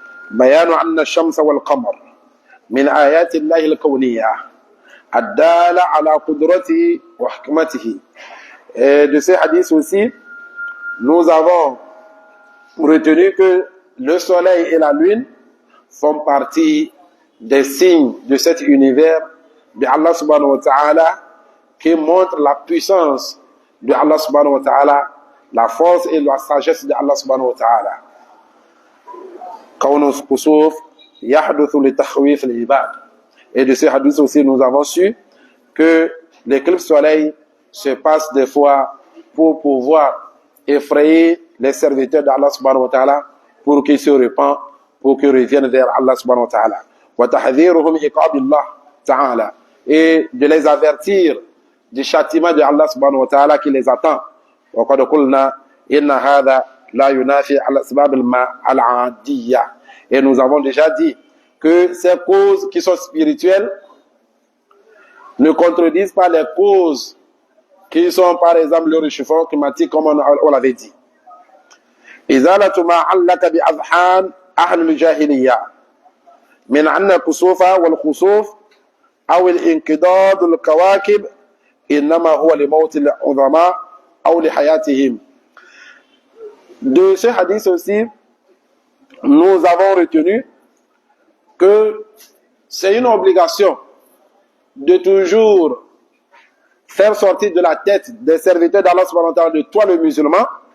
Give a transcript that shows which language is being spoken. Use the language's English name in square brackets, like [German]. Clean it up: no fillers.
[Arabic] بيان أن الشمس والقمر من آيات الله الكونية الدالة على قدرته وحكمته. [French] Et de ces hadiths aussi, nous avons retenu que le soleil et la lune font partie des signes de cet univers de Allah subhanahu wa ta'ala qui montre la puissance de Allah subhanahu wa ta'ala, la force et la sagesse de Allah subhanahu wa ta'ala. [Arabic] كون الكسوف يحدث لتخويف العباد. [French] Et de ces hadiths aussi, nous avons su que l'éclipse soleil se passe des fois pour pouvoir effrayer les serviteurs d'Allah subhanahu wa ta'ala pour qu'ils se repentent, pour qu'ils reviennent vers Allah subhanahu wa ta'ala. [Arabic] وتحذيرهم عقاب الله تعالى. [French] Et de les avertir du châtiment de Allah subhanahu wa ta'ala qui les attend. [Arabic] وقد قلنا إن هذا لا ينافي الأسباب العادية. [French] Et nous avons déjà dit que ces causes qui sont spirituelles ne contredisent pas les causes qui sont par exemple le réchauffement climatique comme on l'avait dit. [Arabic] إزالة ما علق بأذهان أهل الجاهلية من أن الكسوف والخسوف أو الانقضاض الكواكب إنما هو لموت العظماء أو لحياتهم. [French] De ce hadith aussi, nous avons retenu que c'est une obligation de toujours faire sortir de la tête des serviteurs d'Allah subhanahu wa ta'ala, de toi le musulman,